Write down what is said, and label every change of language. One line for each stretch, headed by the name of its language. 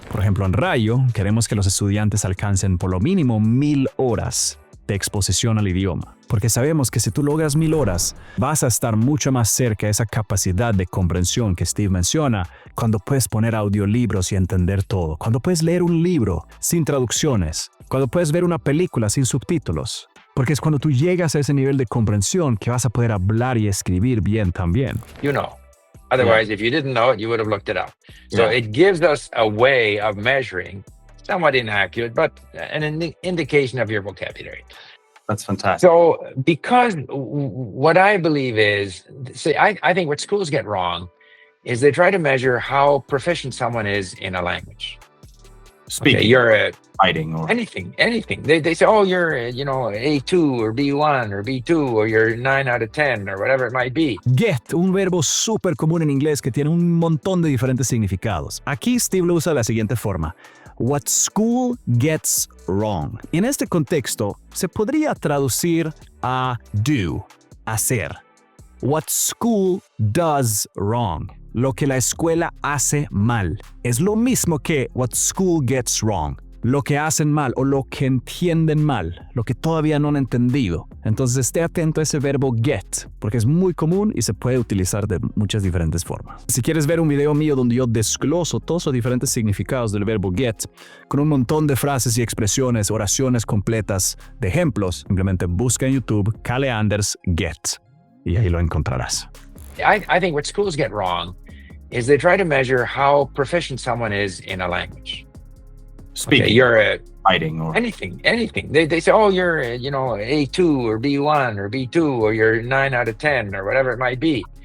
Spanish: Por ejemplo, en Rayo, queremos que los estudiantes alcancen por lo mínimo 1000 horas de exposición al idioma, porque sabemos que si tú logras 1000 horas, vas a estar mucho más cerca de esa capacidad de comprensión que Steve menciona, cuando puedes poner audiolibros y entender todo, cuando puedes leer un libro sin traducciones, cuando puedes ver una película sin subtítulos, porque es cuando tú llegas a ese nivel de comprensión que vas a poder hablar y escribir bien también.
English: You know. Otherwise, if you didn't know it, you would have looked it up. So it gives us a way of measuring, somewhat inaccurate, but an indication of your vocabulary. That's fantastic. So, because what I believe is, I think what schools get wrong is they try to measure how proficient someone is in a language. Speaking, Okay, you're a writing, or anything. They say, oh, you're A2 or B1 or B2 or you're 9 out of 10 or whatever it might be.
Spanish: Get, un verbo súper común en inglés que tiene un montón de diferentes significados. Aquí Steve lo usa de la siguiente forma.
English: What school gets wrong.
Spanish: En este contexto, se podría traducir a do, hacer.
English: What school does wrong.
Spanish: Lo que la escuela hace mal. Es lo mismo que
English: what school gets wrong.
Spanish: Lo que hacen mal o lo que entienden mal, lo que todavía no han entendido. Entonces esté atento a ese verbo get, porque es muy común y se puede utilizar de muchas diferentes formas. Si quieres ver un video mío donde yo desgloso todos los diferentes significados del verbo get, con un montón de frases y expresiones, oraciones completas, de ejemplos, simplemente busca en YouTube Kalle Anders Get y ahí lo encontrarás.
English: I think what schools get wrong is they try to measure how proficient someone is in a language. speaking, Okay, you're a writing, or anything. They say, oh, you're A2 or B1 or B2 or you're 9 out of 10 or whatever it might be.